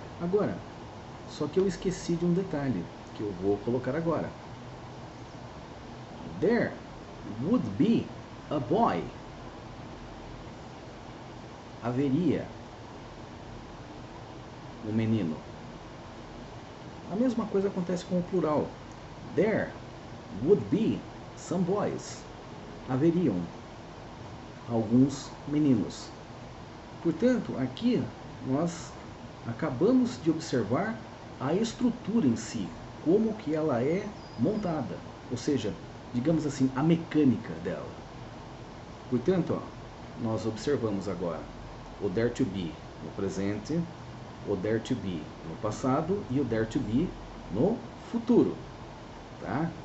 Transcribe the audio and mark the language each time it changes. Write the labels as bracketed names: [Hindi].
[Portuguese] Agora, só que eu esqueci de um detalhe que eu vou colocar agora. [English] There would be a boy. [Portuguese] Haveria um menino. A mesma coisa acontece com o plural. [English] There would be some boys. [Portuguese] Haveriam alguns meninos. Portanto, aqui nós acabamos de observar a estrutura em si, como que ela é montada, ou seja, digamos assim, a mecânica dela. Portanto, ó, nós observamos agora o there to be no presente, o there to be no passado e o there to be no futuro. Tá?